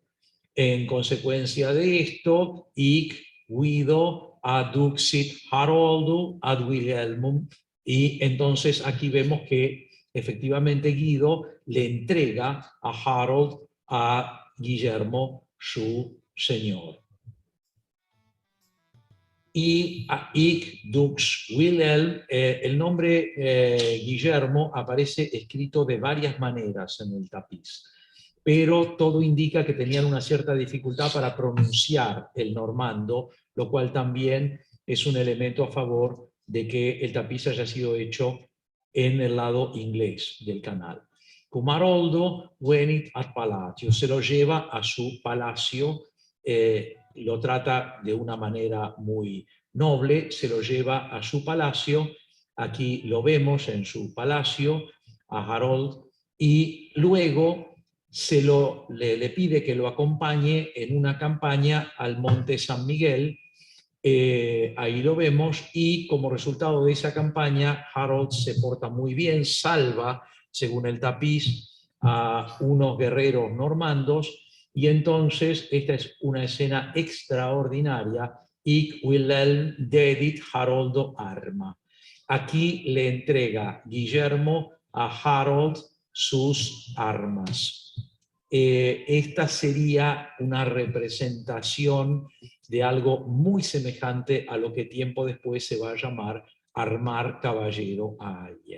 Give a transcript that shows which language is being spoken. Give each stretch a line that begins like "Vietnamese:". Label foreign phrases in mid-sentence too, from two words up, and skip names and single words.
Spanish: En consecuencia de esto,
Latin: hic Guido adduxit Haroldu ad Wilhelmum,
Spanish: y entonces aquí vemos que efectivamente Guido le entrega a Harold a Guillermo, su señor. Y a
Latin: hic dux Wilhelm,
Spanish: el nombre Guillermo aparece escrito de varias maneras en el tapiz, pero todo indica que tenían una cierta dificultad para pronunciar el normando, lo cual también es un elemento a favor de que el tapiz haya sido hecho en el lado inglés del canal.
Latin: Cum Haroldo venit ad palatio,
Spanish: se lo lleva a su palacio, lo trata de una manera muy noble, se lo lleva a su palacio, aquí lo vemos en su palacio, a Harold, y luego le pide que lo acompañe en una campaña al monte San Miguel, ahí lo vemos, y como resultado de esa campaña, Harold se porta muy bien, salva, según el tapiz, a unos guerreros normandos, y entonces esta es una escena extraordinaria,
Latin: hic Wilhelm dedit Haroldo arma.
Spanish: Aquí le entrega Guillermo a Harold sus armas. Esta sería una representación de algo muy semejante a lo que tiempo después se va a llamar armar caballero a alguien.